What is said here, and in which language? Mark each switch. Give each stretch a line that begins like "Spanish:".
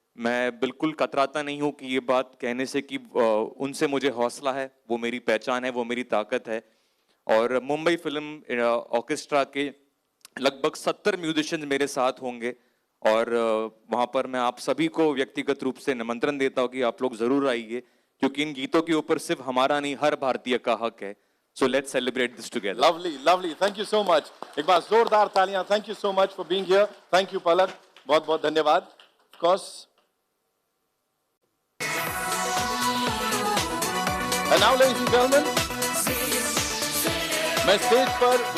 Hindi: मैं बिल्कुल कतराता नहीं हूँ कि ये बात कहने से कि उनसे मुझे हौसला है, वो मेरी पहचान है, वो मेरी ताकत है। और मुंबई फिल्म ऑर्केस्ट्रा के लगभग 70 म्यूजिशियंस मेरे साथ होंगे, और वहाँ पर मैं आप सभी को व्यक्तिगत रूप से निमंत्रण देता हूँ कि आप लोग जरूर आइए, क्योंकि इन गीतों के ऊपर सिर्फ हमारा नहीं, हर भारतीय का हक है।
English: So let's celebrate this together. Lovely, lovely. Thank you so much.
Hindi: एक बार जोरदार तालियां।
English: Thank you so much for being here. Thank you
Hindi: पलक, बहुत बहुत धन्यवाद।
English: Of course. And now, ladies and gentlemen,
Hindi: मैं स्टेज पर